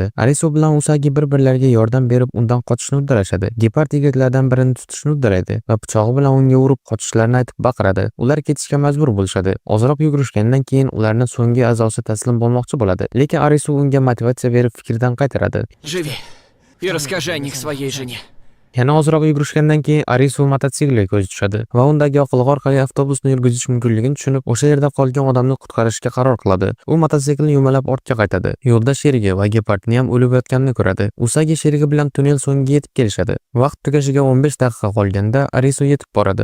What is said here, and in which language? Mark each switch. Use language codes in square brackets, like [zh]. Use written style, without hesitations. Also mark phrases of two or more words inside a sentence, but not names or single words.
[uz] Arisu bilan Usagi bir-birlariga yordam berib undan qochishni uddalashadi. Gepard yigitlardan birini tutishni uddalaydi va pichog'i bilan unga urib qochishlarini aytib baqiradi. Ular ketishga majbur bo'lishadi. Ozroq yugurishgandan keyin ularning so'nggi a'zosi taslim bo'lmoqchi bo'ladi, lekin Arisu unga motivatsiya berib fikrdan qaytaradi. [ru] Живи и расскажи о них своей жене. [uz] Yana ozroq yugurishgandan keyin Arisu mototsiklga ko'zi tushadi va undagi yoqilg'i orqali avtobusni yurgizish mumkinligini tushunib, o'sha yerda qolgan odamni qutqarishga qaror qiladi. U mototsiklni yumalab ortga qaytadi. Yo'lda sherigi va gepardni ham o'lib yotganini ko'radi. Usagi sherigi bilan tunnel so'ngiga yetib kelishadi. Vaqt tugashiga 15 daqiqa qolganda Arisu yetib boradi.